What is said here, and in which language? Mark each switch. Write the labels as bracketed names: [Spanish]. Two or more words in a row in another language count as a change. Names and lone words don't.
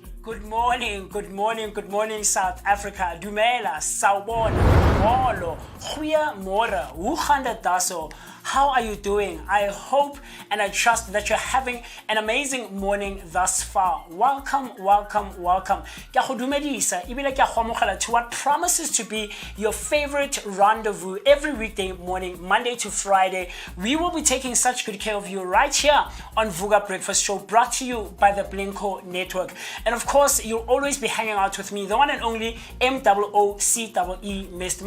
[English] Good morning, South Africa. Dumela, [Zulu] Sawubona, [Afrikaans] Molo, Goeie Môre, hoe gaan dit daso? [English] How are you doing? I hope and I trust that you're having an amazing morning thus far. Welcome. [Tswana] Ke a go dumedisa, ebile ke a go amogela [English] to what promises to be your favorite rendezvous every weekday morning, Monday to Friday. [Tswana] We will be taking such good care of you right here on Vooka Breakfast Show, brought to you by the Blinko Network. And of course, you'll always be hanging out with me, the one and only MOOCEE Mist.